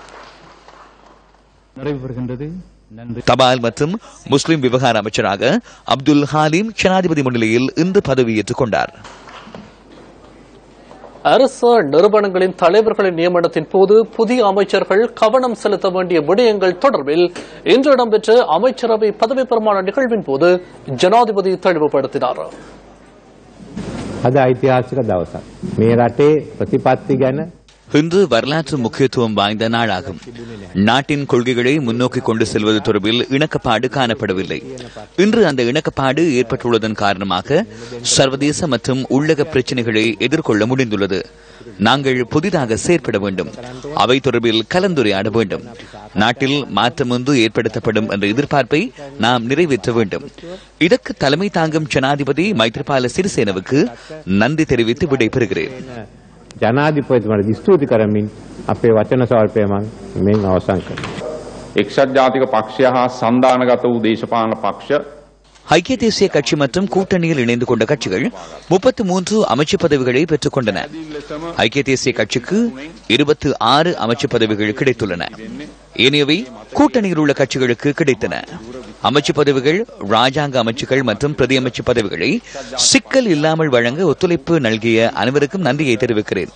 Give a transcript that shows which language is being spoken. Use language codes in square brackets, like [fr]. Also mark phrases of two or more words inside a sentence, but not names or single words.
[ta] தபால் மற்றும் முஸ்லிம் விவகார அமைச்சராக அப்துல் ஹாலிம் ஜனாதிபதி முன்னிலையில் இன்று பதவியேற்றுக் கொண்டார். அரசு நிறுவனங்களின் தலைவர்களின் நியமனத்தின் போது புதிய அமைச்சர்கள் கவனம் செலுத்த வேண்டிய விடயங்கள் தொடர்பில் இன்று இடம்பெற்ற அமைச்சரவை பதவி பிரமாண நிகழ்வின் போது ஜனாதிபதி தெளிவுபடுத்தினார். [si] අද ඓතිහාසික දවසක්. මේ රටේ ප්‍රතිපත්ති ගැන [ta] இன்று வரலாற்று முக்கியத்துவம் வாய்ந்த நாளாகும். நாட்டின் கொள்கைகளை முன்னோக்கி கொண்டு செல்வது தொடர்பில் இணக்கப்பாடு காணப்படவில்லை. இன்று அந்த இணக்கப்பாடு ஏற்பட்டுள்ளதன் காரணமாக சர்வதேச மற்றும் உள்ளக பிரச்சினைகளை எதிர்கொள்ள முடிந்துள்ளது. நாங்கள் புதிதாக செயற்பட வேண்டும். அவை தொடர்பில் கலந்துரையாட வேண்டும். நாட்டில் மாற்றம் ஒன்று ஏற்படுத்தப்படும் என்ற எதிர்பார்ப்பை நாம் நிறைவேற்ற வேண்டும். இதற்கு தலைமை தாங்கும் ஜனாதிபதி மைத்ரிபால சிறிசேனவுக்கு நன்றி தெரிவித்து விடைபெறுகிறேன். [si] ජනාධිපතිතුමාට ස්තුති කරමින් අපේ වචන ස්වල්පය මම මෙන් අවසන් කරනවා. එක්සත් ජාතික පක්ෂය හා සන්දානගත වූ දේශපාලන පක්ෂ [ta] ஐக்கிய தேசிய கட்சி மற்றும் கூட்டணியில் இணைந்து கொண்ட கட்சிகள் 33 அமைச்சு பதவிகளை பெற்றுக் கொண்டன. ஐக்கிய தேசிய கட்சிக்கு 26 அமைச்சு பதவிகள் கிடைத்துள்ளன. ஏனையவை கூட்டணியில் உள்ள கட்சிகளுக்கு கிடைத்தன. அமைச்சு பதவிகள், ராஜாங்க அமைச்சுகள் மற்றும் பிரதி அமைச்சு பதவிகளை சிக்கல் இல்லாமல் வழங்க ஒத்துழைப்பு நல்கிய அனைவருக்கும் நன்றியை தெரிவிக்கிறேன்.